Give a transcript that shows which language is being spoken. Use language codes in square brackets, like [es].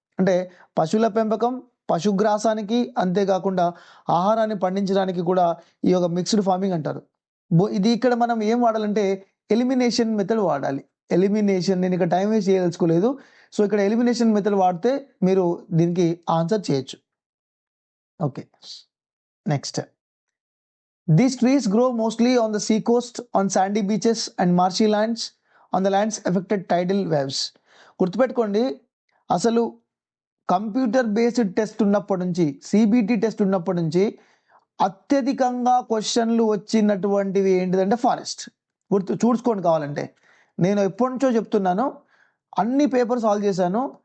[te] అంటే పశువుల పెంపకం, పశుగ్రాసానికి, అంతేకాకుండా ఆహారాన్ని పండించడానికి కూడా ఈ యొక్క మిక్స్డ్ ఫార్మింగ్ అంటారు. ఇది ఇక్కడ మనం ఏం వాడాలంటే ఎలిమినేషన్ మెథడ్ వాడాలి. ఎలిమినేషన్, నేను ఇక్కడ టైం వేస్ట్ చేయదలుచుకోలేదు. సో ఇక్కడ ఎలిమినేషన్ మెథడ్ వాడితే మీరు దీనికి ఆన్సర్ చేయొచ్చు. [en] Okay, next. These trees grow mostly on the sea coast, on sandy beaches and marshy lands, on the lands affected tidal waves. [te] గుర్తుపెట్టుకోండి, అసలు కంప్యూటర్ బేస్డ్ టెస్ట్ ఉన్నప్పటి నుంచి, CBT test ఉన్నప్పటి నుంచి అత్యధికంగా క్వశ్చన్లు వచ్చినటువంటివి ఏంటిదంటే ఫారెస్ట్. చూసుకోండి కావాలంటే. నేను ఎప్పటి నుంచో చెప్తున్నాను, అన్ని పేపర్ సాల్వ్ చేశాను.